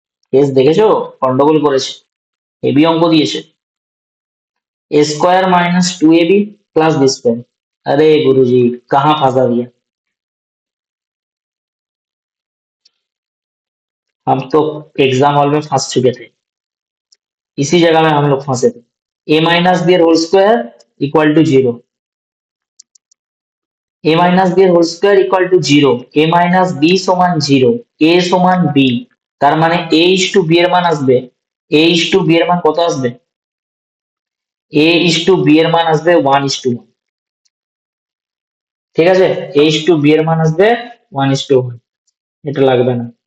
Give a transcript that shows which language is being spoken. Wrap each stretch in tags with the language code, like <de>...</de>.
<bn>Case দেখেছো, গন্ডগোল করেছে, এবি অঙ্ক দিয়েছে।</bn> <hi>ए square minus 2ab plus B square. अरे गुरुजी, कहाँ फंसा दिया। हम तो एग्जाम हॉल में फंस चुके थे, इसी जगह में हम लोग फंसे थे। ए minus B whole square equal to zero. A minus B whole square equal to zero. A minus</hi> <bn>B সমান জিরো, এ সমান বি, তার মানে এ ইস টু বি এর মান আসবে, এ ইস টু বি এর মান কত আসবে, এ ইস টু বি এর মান আসবে 1:1। ঠিক আছে, এ ইস টু বি এর মান আসবে 1:1। এটা লাগবে না।</bn>